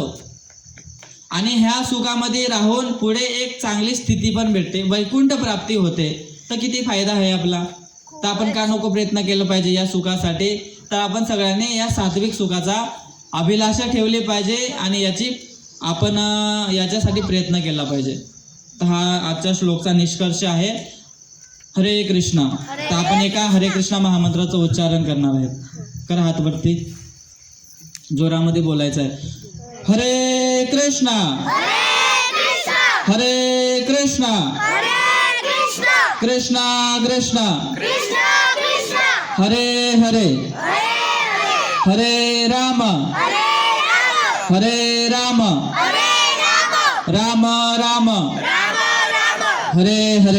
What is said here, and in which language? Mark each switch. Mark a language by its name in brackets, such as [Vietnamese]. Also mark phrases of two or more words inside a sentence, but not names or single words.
[Marathi] आणि ह्या सुखामध्ये राहून पुढे एक चांगली स्थिती पण भेटते, वैकुंठ प्राप्ती होते. तर किती फायदा आहे आपला. तर आपण का नको प्रयत्न केलं पाहिजे या सुखासाठी. तर आपण सगळ्यांनी या सात्विक सुखाचा अभिलाषा ठेवली पाहिजे आणि आपण याच्यासाठी प्रयत्न केला पाहिजे. तर हा आजच्या श्लोकचा निष्कर्ष आहे. हरे कृष्ण. तर आपण एका हरे कृष्ण महामंत्राचं उच्चारण करणार आहेत. करा हात वरती, जोरामध्ये बोलायचं आहे. हरे कृष्ण हरे कृष्ण कृष्ण कृष्ण हरे हरे हरे राम राम राम हरे हरे.